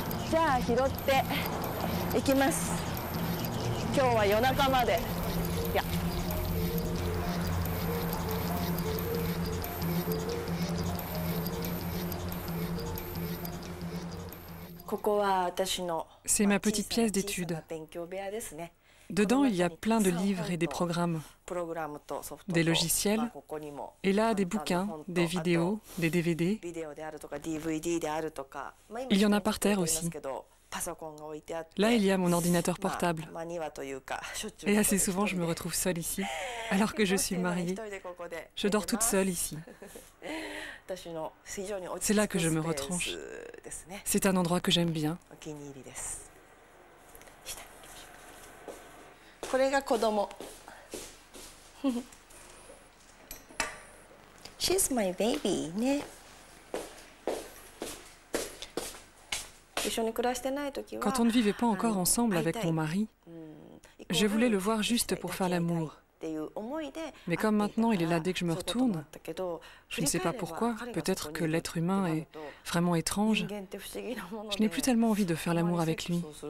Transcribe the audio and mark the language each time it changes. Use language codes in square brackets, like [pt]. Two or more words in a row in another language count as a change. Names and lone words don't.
[ja] じゃあ拾っていきます。今日は夜中まで。いや。 [fr] C'est ma petite pièce d'étude. Dedans, il y a plein de livres et des programmes, des logiciels, et là, des bouquins, des vidéos, des DVD. Il y en a par terre aussi. Là, il y a mon ordinateur portable. Et assez souvent, je me retrouve seule ici, alors que je suis mariée. Je dors toute seule ici. C'est là que je me retranche. C'est un endroit que j'aime bien. [en] She's my baby, [ja] né? [fr] Quand on ne vivait pas encore ensemble avec mon mari, je voulais le voir juste pour faire l'amour. Mais comme maintenant il est là dès que je me retourne, je ne sais pas pourquoi, peut-être que l'être humain est vraiment étrange, je n'ai plus tellement envie de faire l'amour avec lui.